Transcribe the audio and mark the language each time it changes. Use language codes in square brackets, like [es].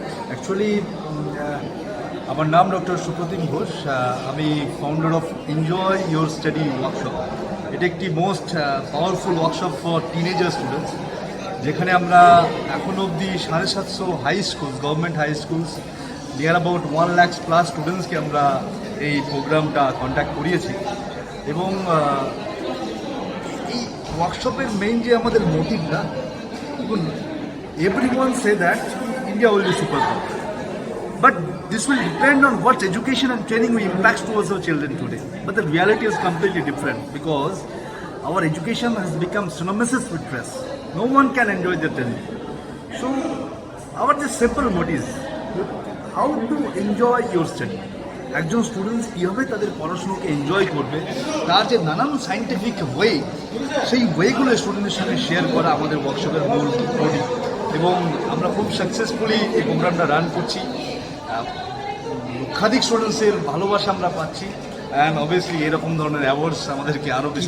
[bn] Actually আমার নাম doctor Supratim Ghosh, আমি founder of enjoy your study workshop. এটা একটি most powerful workshop for teenager students, যেখানে আমরা এখনও অবধি 750 high schools, government high schools, near about 1 lakh plus স্টুডেন্টসকে আমরা এই প্রোগ্রামটা কন্ট্যাক্ট করিয়েছি। এবং এই ওয়ার্কশপের মেইন যে আমাদের মোটিভটা, দেখুন, [en] everyone say that India will be super power, but this will depend on what education and training we impact towards our children today. But the reality is completely different, because our education has become synonymous with stress. No one can enjoy their training. So our just simple motive, how to enjoy your study. [bn] একজন students কীভাবে তাদের পড়াশুনোকে enjoy করবে, তার যে নানান scientific way, সেই ওয়েগুলো স্টুডেন্টের সঙ্গে শেয়ার করা আমাদের ওয়ার্কশপের মূল মোটিভ। এবং আমরা খুব সাকসেসফুলি এই প্রোগ্রামটা রান করছি, লক্ষাধিক স্টুডেন্টসের ভালোবাসা আমরা পাচ্ছি, অ্যান্ড অবভিয়াসলি এরকম ধরনের অ্যাওয়ার্ডস আমাদেরকে আরও বেশি